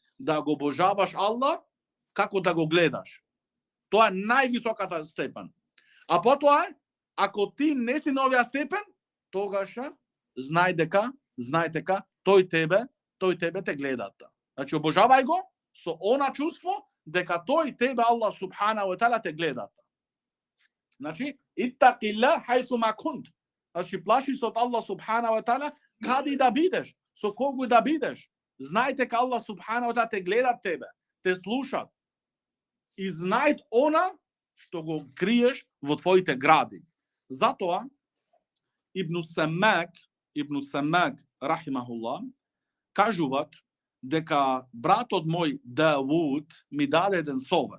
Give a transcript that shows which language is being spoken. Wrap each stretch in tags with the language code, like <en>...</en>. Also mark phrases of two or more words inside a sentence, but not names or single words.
<mk>Да го обожаваш Аллах како да го гледаш. Тоа е највисоката степен. А потоа, ако ти не си на оваа степен, тогаш знај дека тој тебе те гледат. Значи обожавај го со она чувство дека тој тебе</mk> <ar>الله سبحانه وتعالى</ar> <mk>те гледат. Значи</mk> <ar>اتق الله حيثما كنت.</ar> <mk>Значи плаши се од</mk> <ar>الله سبحانه وتعالى</ar> <mk>каде да бидеш, со кого да бидеш. Знај дека</mk> <ar>الله سبحانه وتعالى</ar> <mk>те гледат тебе, те слушат. И знај она што го криеш во твоите гради. Затоа Ибн Самак рахимахуллах кажуваат дека братот мој Давуд ми даде еден совет.</mk>